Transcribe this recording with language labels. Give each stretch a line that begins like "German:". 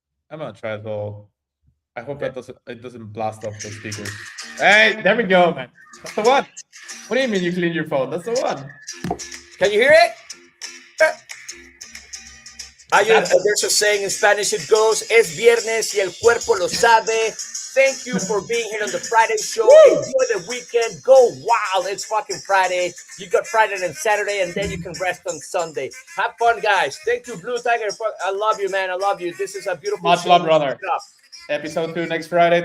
English: I'm gonna try as well. I hope that doesn't blast off the speakers. Hey, there we go, man. That's the one. What do you mean you clean your phone? That's the one. Can you hear it? There's a saying in Spanish. It goes,
Spanish: "Es viernes y el cuerpo lo sabe."
English: Thank you for being here on the Friday show. Enjoy the weekend. Go wild. It's fucking Friday. You got Friday and Saturday, and then you can rest on Sunday. Have fun, guys. Thank you, Blue Tiger. I love you, man. I love you. This is a beautiful Much show. love, brother. Episode 2 next Friday.